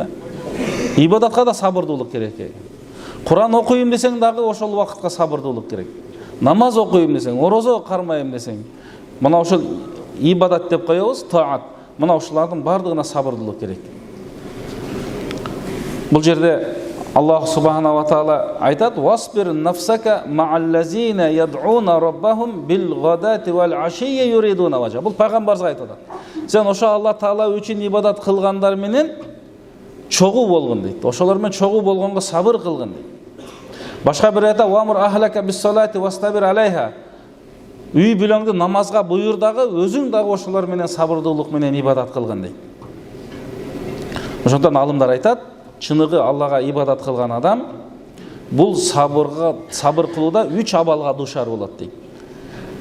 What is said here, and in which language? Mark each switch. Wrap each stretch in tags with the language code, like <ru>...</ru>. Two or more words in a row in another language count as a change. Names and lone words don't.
<ky>Ибадатка да сабырдуулук керек экен. Куран окуйм десең дагы ошол убакытка сабырдуулук керек. Намаз окуйм десең, ораза кармайм десең, мына ошол ибадат деп коебуз, таат. Мына ошолордун бардыгына сабырдуулук керек. Бул жерде</ky> <ar>الله سبحانه وتعالى айтат: "واصبر نفسك مع الذين يدعون ربهم بالغداة والعشي يريدون وجه."</ar> <ky>Бул пайгамбарга айтат. Сен ошо Алла Таала үчүн ибадат кылгандар менен чогуу болгон дейт. Ошолор менен чогуу болгонго сабыр кылгын дейт. Башка бир айта:</ky> <ar>"وأمر أهلك بالصلاة واصطبر عليها."</ar> <ky>Үй бүлөңдү намазга буйрур дагы, өзүң дагы ошолор менен сабырдуулук менен ибадат кылгын дейт. Ошондон алымдар айтат, чыныгы Аллага ибадат кылган адам бул сабыр кылууда 3 абалга дуушар болот дейт.</ky>